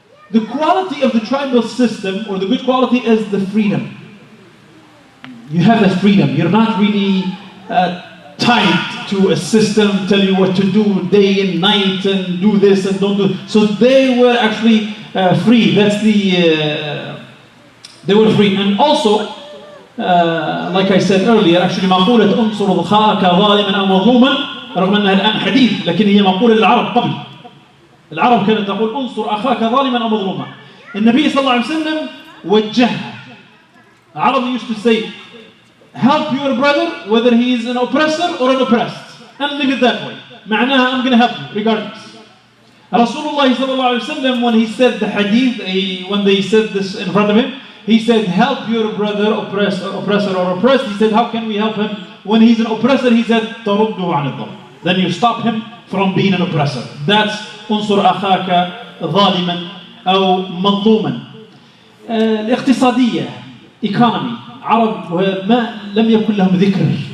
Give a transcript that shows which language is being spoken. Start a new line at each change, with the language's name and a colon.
English: The quality of the tribal system, or the good quality, is the freedom. You have that freedom. You're not really tied to a system, tell you what to do day and night, and do this and don't do. So they were actually free. That's they were free. And also, like I said earlier, actually
Arabic: مقولة انصر أخاك ظالما أو مظلوما رغم أنها الآن حديث، لكن هي مقولة للعرب قبل. العرب كانت تقول انصر أخاك ظالما أو مظلوما. النبي صلى الله عليه وسلم وجهها. العرب
English: used to say help your brother whether he is an oppressor or an oppressed, and leave it that way.
Arabic: معناها
English: I'm going to help you regardless. Rasulullah sallallahu alaihi wasallam, when he said the hadith, when they said this in front of him, he said, help your brother oppressor or oppressed. He said, how can we help him? When he's an oppressor, he said,
Arabic: تَرُدُّهُ عَنِ الظَّلْمِ.
English: Then you stop him from being an oppressor. That's
Arabic: انصر أخاك ظالما أو مظلوما. الاقتصادية
English: economy
Arabic: عرب ما لم يكن لهم ذكر.